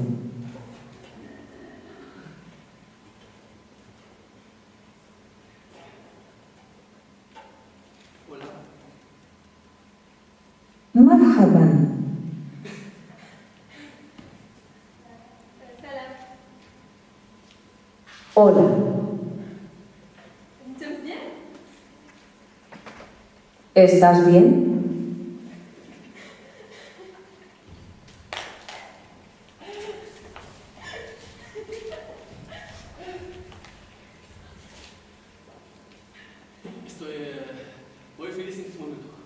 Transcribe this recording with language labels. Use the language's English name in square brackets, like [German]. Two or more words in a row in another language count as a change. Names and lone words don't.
[Spanish] Hola. [Arabic] مرحبا. سلام. [Spanish] Hola. [Arabic] انت مزيان؟ [Spanish] ¿Estás bien? Estoy muy feliz en este momento.